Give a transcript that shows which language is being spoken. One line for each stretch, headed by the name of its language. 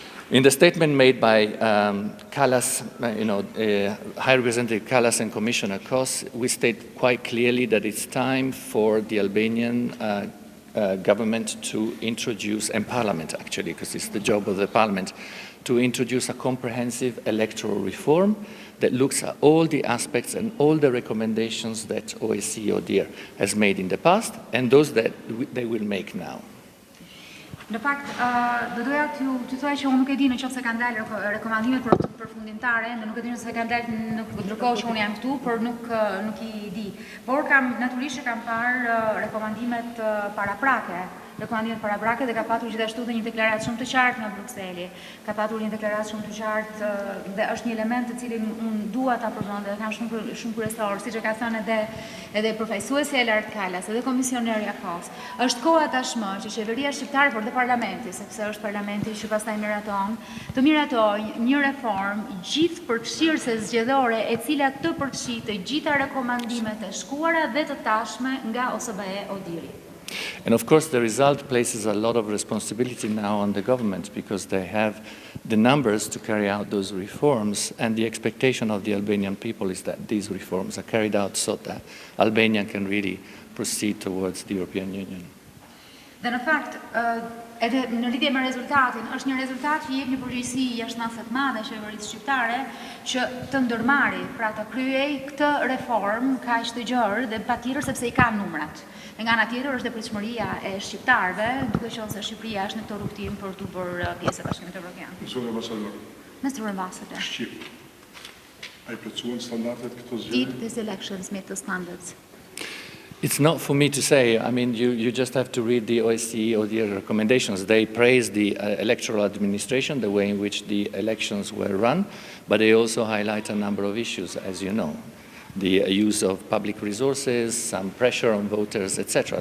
English: In the statement made by Kallas, High Representative Kallas and Commissioner Kos, we state quite clearly that it's time for the Albanian government to introduce, and Parliament actually, because it's the job of the Parliament, to introduce a comprehensive electoral reform that looks at all the aspects and all the recommendations that OSBE ODHIR has made in the past and those that they will make now.
Albanian: Në fakt, do doja t'ju thoj që unë nuk e di nëse kanë dalë rekomandimet përfundimtare, nuk e di nëse kanë dalë ndërkohë që unë jam këtu, por nuk I di. Por natyrisht kam parë rekomandimet paraprake dhe ka patur gjithashtu dhe një deklaratë shumë të qartë nga Brukseli. Ka patur një deklaratë shumë të qartë dhe është një element të cilin unë dua ta përmend dhe kam shumë kryesor, siç e ka thënë edhe profesuesja e lartë Kallas, edhe komisionerja Kos. Është koha tashmë që qeveria shqiptare por dhe Parlamenti, sepse është Parlamenti që pastaj miraton, të miratojë një reformë gjithëpërfshirëse zgjedhore e cila të përfshijë të gjitha rekomandimet e shkuara dhe të tashme nga OSBE ODHIR.
English: And of course, the result places a lot of responsibility now on the government because they have the numbers to carry out those reforms, and the expectation of the Albanian people is that these reforms are carried out so that Albania can really proceed towards the European Union.
Albanian: Dhe në fakt, edhe në lidhje me rezultatin, është një rezultat që jep një përgjegjësi jashtënase të madhe qeverisë shqiptare që të ndërmarrë, pra të kryej këtë reformë kaq të gjerë dhe patjetër sepse I ka numrat. Nga ana tjetër është dhe pritshmëria e shqiptarëve, duke qenë se Shqipëria është në këtë rrugtim për të bërë pjesë e Bashkimit Evropian.
English: Mr. Ambassador.
Albanian: Ai plotësuan standardet këto zgjedhje?
English: Did these elections meet the standards? It's not for me to say. I mean, you just have to read the OSBE ODHIR recommendations. They praise the electoral administration, the way in which the elections were run, but they also highlight a number of issues, as you know. The use of public resources, some pressure on voters, etc.